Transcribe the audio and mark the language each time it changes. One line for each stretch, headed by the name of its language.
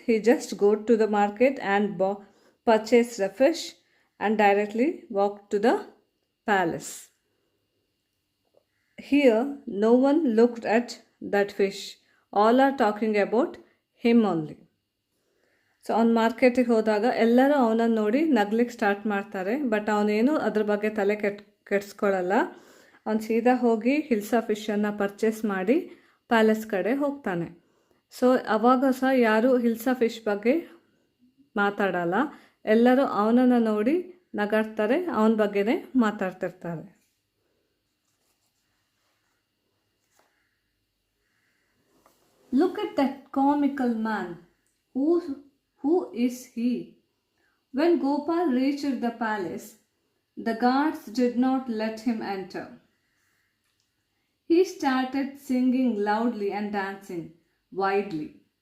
English: He just go to the market and purchased the fish and directly walked to the palace. Here, no one looked at that fish. All are talking about him only.
Kannada: So ಅವ್ನು ಮಾರ್ಕೆಟಿಗೆ ಹೋದಾಗ ಎಲ್ಲರೂ ಅವನನ್ನು ನೋಡಿ ನಗ್ಲಿಕ್ಕೆ start ಮಾಡ್ತಾರೆ. But ಅವನೇನು ಅದ್ರ ಬಗ್ಗೆ ತಲೆ ಕೆಡಿಸ್ಕೊಳ್ಳಲ್ಲ. ಅವನು ಸೀದಾ ಹೋಗಿ ಹಿಲ್ಸಾ ಫಿಶನ್ನು ಪರ್ಚೇಸ್ ಮಾಡಿ ಪ್ಯಾಲೇಸ್ ಕಡೆ ಹೋಗ್ತಾನೆ. ಸೊ ಅವಾಗ ಸಹ ಯಾರು ಹಿಲ್ಸಾ ಫಿಶ್ ಬಗ್ಗೆ ಮಾತಾಡಲ್ಲ. ಎಲ್ಲರೂ ಅವನನ್ನು ನೋಡಿ ನಗಾಡ್ತಾರೆ, ಅವನ ಬಗ್ಗೆನೇ ಮಾತಾಡ್ತಿರ್ತಾರೆ.
English: Look at that comical man. Who is he? When Gopal reached the palace, the guards did not let him enter. He started singing loudly and dancing wildly.